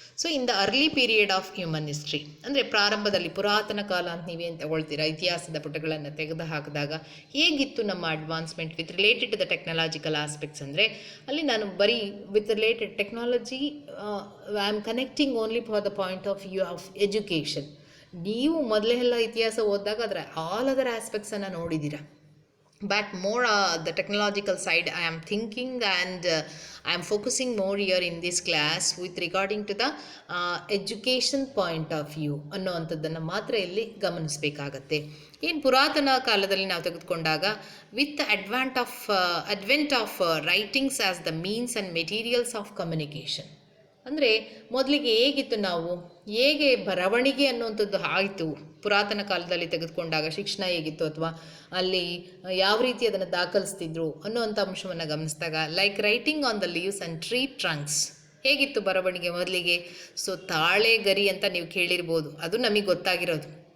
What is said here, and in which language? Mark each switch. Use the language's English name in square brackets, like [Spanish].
[English] so in the early period of human history [Kannada] ಅಂದರೆ ಪ್ರಾರಂಭದಲ್ಲಿ ಪುರಾತನ ಕಾಲ ಅಂತ ನೀವೇನು ತಗೊಳ್ತೀರಾ, ಇತಿಹಾಸದ ಪುಟಗಳನ್ನು ತೆಗೆದು ಹಾಕಿದಾಗ ಹೇಗಿತ್ತು ನಮ್ಮ advancement [English] With related to the technological aspects. [Kannada] ಅಂದರೆ ಅಲ್ಲಿ ನಾನು ಬರೀ [English] With related technology I am connecting only for the point of view of education. [Kannada] ನೀವು ಮೊದಲೆಲ್ಲ ಇತಿಹಾಸ ಓದಿದಾಗ ಅದರ ಆಲ್ ಅದರ್ ಆಸ್ಪೆಕ್ಟ್ಸನ್ನು ನೋಡಿದ್ದೀರಾ. [English] But more the technological side I am thinking and I am focusing more here in this class with regarding to the education point of view [Kannada] ಅನ್ನೋವಂಥದ್ದನ್ನು ಮಾತ್ರ ಇಲ್ಲಿ ಗಮನಿಸಬೇಕಾಗತ್ತೆ. ಏನು ಪುರಾತನ ಕಾಲದಲ್ಲಿ ನಾವು ತೆಗೆದುಕೊಂಡಾಗ [English] With advent of writings as the means and materials of communication. [Kannada] ಅಂದರೆ ಮೊದಲಿಗೆ ಹೇಗಿತ್ತು, ನಾವು ಹೇಗೆ ಬರವಣಿಗೆ ಅನ್ನುವಂಥದ್ದು ಆಯಿತು ಪುರಾತನ ಕಾಲದಲ್ಲಿ ತೆಗೆದುಕೊಂಡಾಗ, ಶಿಕ್ಷಣ ಹೇಗಿತ್ತು ಅಥವಾ ಅಲ್ಲಿ ಯಾವ ರೀತಿ ಅದನ್ನು ದಾಖಲಿಸ್ತಿದ್ರು ಅನ್ನೋವಂಥ ಅಂಶವನ್ನು ಗಮನಿಸಿದಾಗ, [English] like writing on the leaves and tree trunks [Kannada] ಹೇಗಿತ್ತು ಬರವಣಿಗೆ ಮೊದಲಿಗೆ. ಸೊ ತಾಳೆ ಗರಿ ಅಂತ ನೀವು ಕೇಳಿರ್ಬೋದು, ಅದು ನಮಗೆ ಗೊತ್ತಾಗಿರೋದು.